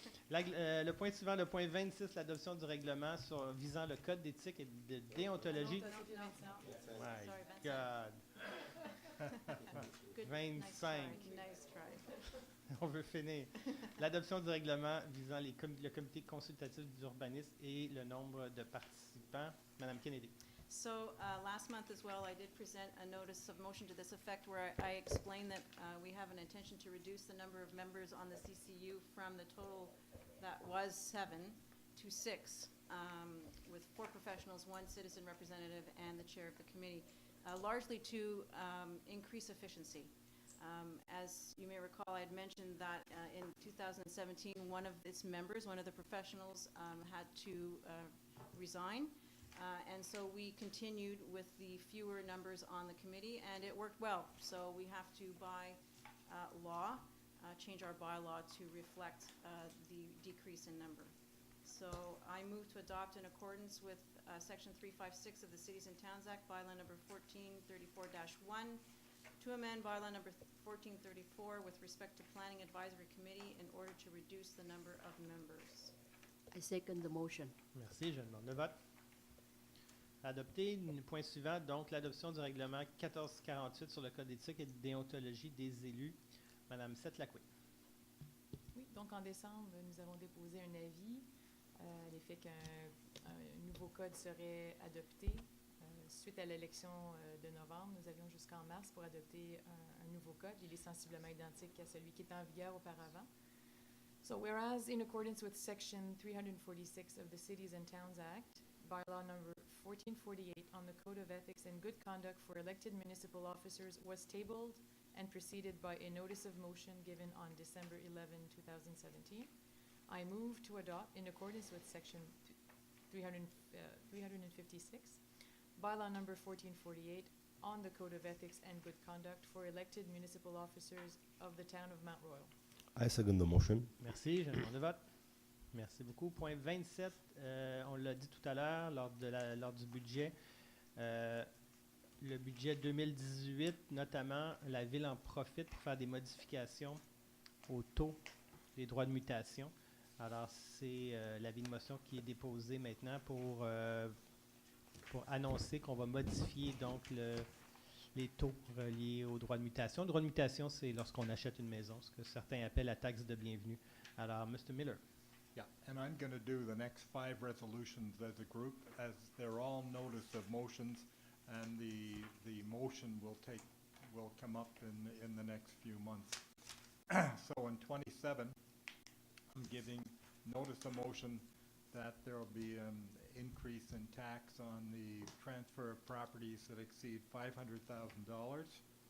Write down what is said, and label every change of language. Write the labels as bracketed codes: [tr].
[fr] Le point suivant, le point 26, l'adoption du règlement visant le code d'éthique et de déontologie. [en] My God. 25. Nice try. [fr] On veut finir. L'adoption du règlement visant le comité consultatif d'urbanisme et le nombre de participants. Madame Kennedy. [en] So last month as well, I did present a notice of motion to this effect where I explained that we have an intention to reduce the number of members on the CCU from the total that was 7 to 6, with 4 professionals, 1 citizen representative, and the chair of the committee, largely to increase efficiency. As you may recall, I had mentioned that in 2017, one of its members, one of the professionals, had to resign. And so we continued with the fewer numbers on the committee, and it worked well. So we have to, by law, change our bylaw to reflect the decrease in number. So I move to adopt in accordance with Section 356 of the Cities and Towns Act, bylaw number 1434-1, to amend bylaw number 1434 with respect to Planning Advisory Committee in order to reduce the number of members. I second the motion. [fr] Merci, je demande le vote. Adopté. Point suivant, donc l'adoption du règlement 1448 sur le code d'éthique et de déontologie des élus. Madame Seth-Lacoué. Oui, donc en décembre, nous avons déposé un avis à l'effet qu'un nouveau code serait adopté. Suite à l'élection de novembre, nous avions jusqu'en mars pour adopter un nouveau code. Il est sensiblement identique à celui qui était en vigueur auparavant. [en] So whereas in accordance with Section 346 of the Cities and Towns Act, bylaw number 1448 on the Code of Ethics and Good Conduct for elected municipal officers was tabled and preceded by a notice of motion given on December 11, 2017. I move to adopt, in accordance with Section 356, bylaw number 1448 on the Code of Ethics and Good Conduct for elected municipal officers of the town of Mount Royal. I second the motion. [fr] Merci, je demande le vote. Merci beaucoup. Point 27, on l'a dit tout à l'heure lors du budget. Le budget 2018, notamment, la Ville en profite pour faire des modifications au taux des droits de mutation. Alors, c'est l'avis de motion qui est déposé maintenant pour annoncer qu'on va modifier donc les taux reliés aux droits de mutation. Le droit de mutation, c'est lorsqu'on achète une maison, ce que certains appellent la taxe de bienvenue. Alors, [en] Mr. [fr] Miller. [en] Yeah, and I'm going to do the next 5 resolutions as a group, as they're all notice of motions, and the motion will come up in the next few months. So in 27, I'm giving notice of motion that there will be an increase in tax on the transfer of properties that exceed $500,000.